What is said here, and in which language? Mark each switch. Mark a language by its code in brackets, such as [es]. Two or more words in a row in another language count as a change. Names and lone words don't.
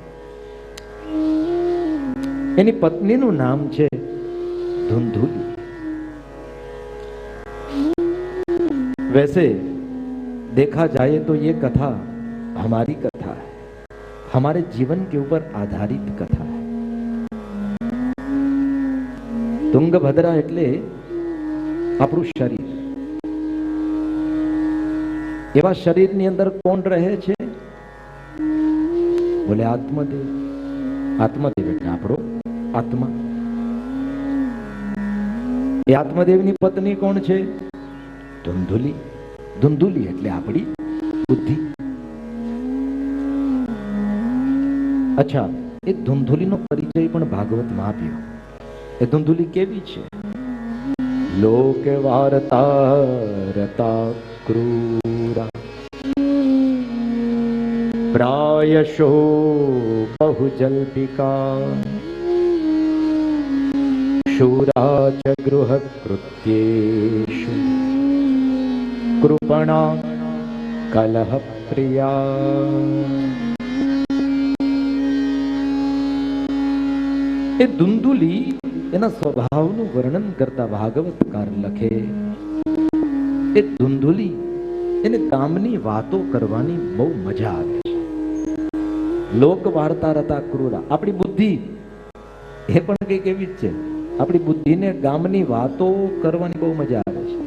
[gu] એની પત્નીનું નામ છે ધુંધુલી। [hi] वैसे देखा जाए तो ये कथा हमारी कथा है, हमारे जीवन के ऊपर आधारित कथा है। [gu] તુંગભદ્રા એટલે આપણું શરીર। એવા શરીરની અંદર કોણ રહે છે? બોલે આત્મદેવ। આત્મદેવ એટલે આપણો આત્મા। એ આત્મદેવની પત્ની કોણ છે? ધુંધુલી। ધુંધુલી એટલે આપણી બુદ્ધિ। અચ્છા, એ ધુંધુલીનો પરિચય પણ ભાગવતમાં આપ્યો। એ ધુંધુલી કેવી છે? [sa] लोक वार्ता रता क्रूरा प्रायशो बहुजल्पिका शूरा च गृह कृत्येषु कृपणा कलह प्रिया। [gu] એ ધુંધુલી એના स्वभावનું વર્ણન કરતા ભાગવતકાર લખે, એ ધુંધુલી એને ગામની વાતો કરવાની બહુ મજા આવે છે. [sa] લોક વાર્તા રતા ક્રૂરા. [gu] આપણી બુદ્ધિ એ પણ કંઈક એવી જ છે. આપણી બુદ્ધિને ગામની વાતો કરવાની બહુ મજા આવે છે.